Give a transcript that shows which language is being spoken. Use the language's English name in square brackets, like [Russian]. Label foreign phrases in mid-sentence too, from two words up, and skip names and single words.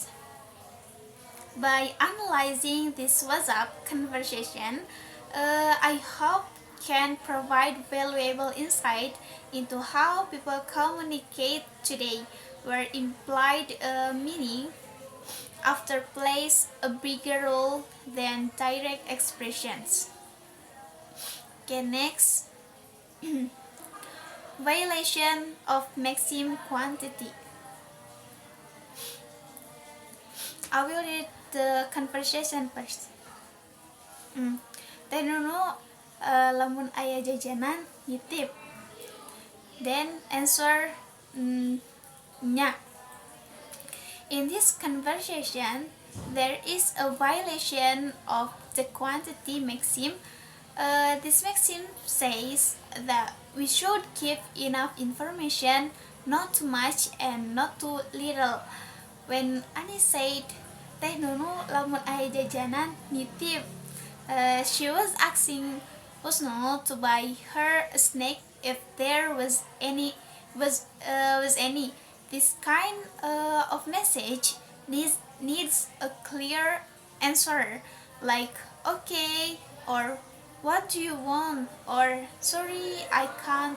[English] By analyzing this WhatsApp conversation, I hope can provide valuable insight into how people communicate today, where implied meaning after plays a bigger role than direct expressions. Okay, next, violation of maxim quantity. I will read the conversation first. [Sundanese] Teh Nunu lamun aya jajanan nitip. [English] Then answer nya. In this conversation, there is a violation of the quantity maxim. This maxim says that we should give enough information, not too much and not too little. When Ani said, [Sundanese] Teh Nunu lamun aya jajanan nitip, [English] she was asking Husnul to buy her a snack if there was any. This kind of message needs a clear answer, like okay or what do you want or sorry I can't.